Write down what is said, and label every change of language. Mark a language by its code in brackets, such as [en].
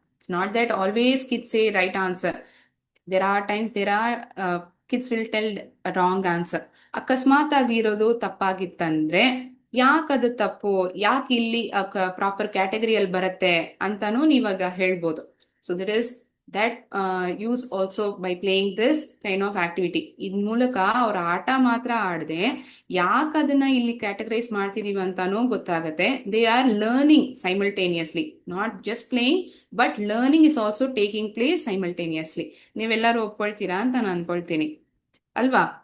[en] It's not that always kids say right answer. There are times kids will tell wrong answer. [kn] ಅಕಸ್ಮಾತ್ ಆಗಿರೋದು ತಪ್ಪಾಗಿತ್ತಂದ್ರೆ ಯಾಕದು ತಪ್ಪು, ಯಾಕೆ ಇಲ್ಲಿ proper ಕ್ಯಾಟಗರಿಯಲ್ಲಿ ಬರುತ್ತೆ ಅಂತಾನು ನೀವಾಗ ಹೇಳ್ಬೋದು. [en] So that is that use also by playing this kind of activity. [kn] ಇದ್ ಮೂಲಕ ಅವ್ರ ಆಟ ಮಾತ್ರ ಆಡದೆ ಯಾಕೆ ಅದನ್ನ ಇಲ್ಲಿ ಕ್ಯಾಟಗರೈಸ್ ಮಾಡ್ತಿದೀವಿ ಅಂತಾನೂ ಗೊತ್ತಾಗತ್ತೆ. [en] They are learning simultaneously, not just playing but learning is also taking place simultaneously. [kn] ನೀವೆಲ್ಲರೂ ಒಪ್ಕೊಳ್ತೀರಾ ಅಂತ ನಾನು ಅನ್ಕೊಳ್ತೀನಿ ಅಲ್ವಾ.